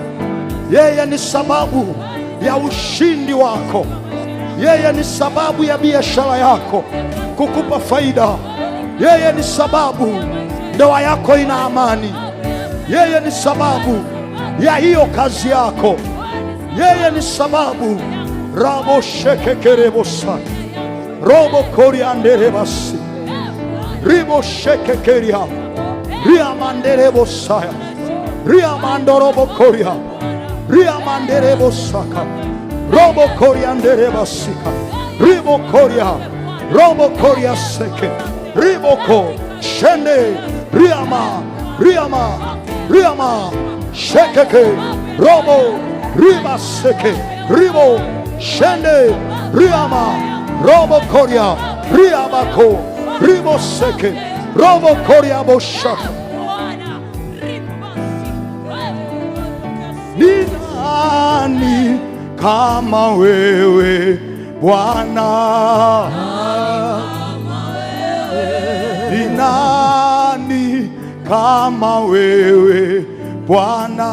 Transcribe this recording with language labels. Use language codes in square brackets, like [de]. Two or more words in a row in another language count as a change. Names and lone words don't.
[sw] Yeye ni sababu ya ushindi wako, yeye ni sababu ya biashara yako kukupa faida, yeye ni sababu ndoa yako ina amani, yeye ni sababu ya hiyo kazi yako, yeye ni sababu. Rabo shekekerebo saka robo korianderebasi ribo shekekeria riamanderebo saya riamandorobo koria riamanderebo saka robo korianderebasika ribo koria robo koria seke riboko shende riama riama riama shekeke robo riba seke ribo shende riama robo koria riabako ribo seke robo koria boshaka. Nina kama wewe Bwana? Ni nani kama wewe Bwana?